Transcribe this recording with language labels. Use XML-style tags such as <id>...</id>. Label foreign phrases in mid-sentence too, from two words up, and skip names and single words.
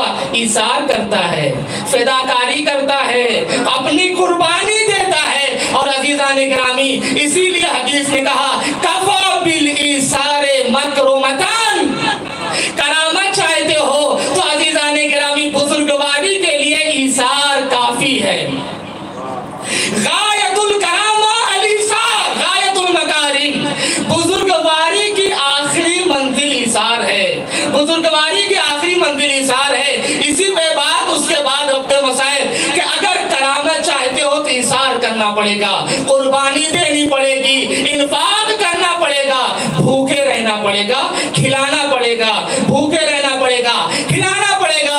<ur>ایثار کرتا ہے، فداکاری کرتا ہے، اپنی قربانی دیتا ہے۔ اور عزیزان گرامی اسی لیے حدیث نے کہا</ur> <ar>کفا بالایثار مکرمتان،</ar> <ur>کرامت چاہتے ہو تو عزیزان گرامی بزرگواری کے لیے ایثار کافی ہے۔</ur> <ar>غایت الکرامہ الیثار، غایت المکارم،</ar> <ur>بزرگواری کی آخری منزل ایثار ہے، بزرگواری کی آخری منزل ایثار ہے۔ اسی پہ بات اس کے بعد اپنے مسائل کہ اگر کرامت چاہتے ہو تو ایثار کرنا پڑے گا، قربانی دینی پڑے گی، انفاق کرنا پڑے گا، بھوکے رہنا پڑے گا، کھلانا پڑے گا، بھوکے رہنا پڑے گا، کھلانا پڑے گا۔</ur>